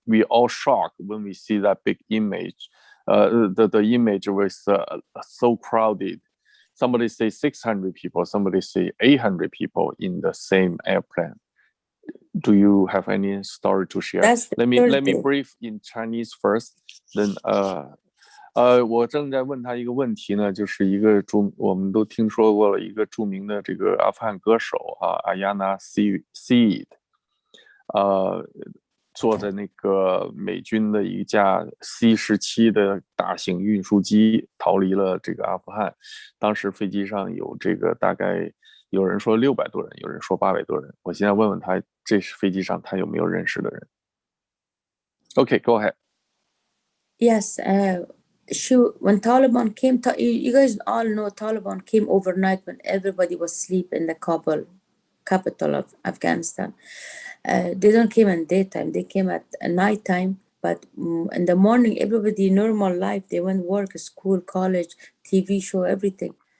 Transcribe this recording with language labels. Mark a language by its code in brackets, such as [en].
[en] We all shocked when we see that big image. The image was so crowded. Somebody say 600 people, somebody say 800 people in the same airplane. Do you have any story to share? Let me brief in Chinese first. [zh] Then 我正在问他一个问题呢，就是我们都听说过了一个著名的这个阿富汗歌手Ayana Saeed，坐在那个美军的一架 C-17的大型运输机逃离了这个阿富汗。当时飞机上有这个大概有人说600多人，有人说800多人。我现在问问他，这飞机上他有没有认识的人 ？ [en] Okay, go ahead. Yes, when Taliban came, you guys all know Taliban came overnight when everybody was asleep in the Kabul, capital of Afghanistan. They don't came in daytime, they came at nighttime, but in the morning, everybody normal life, they went work, school, college, TV show, everything.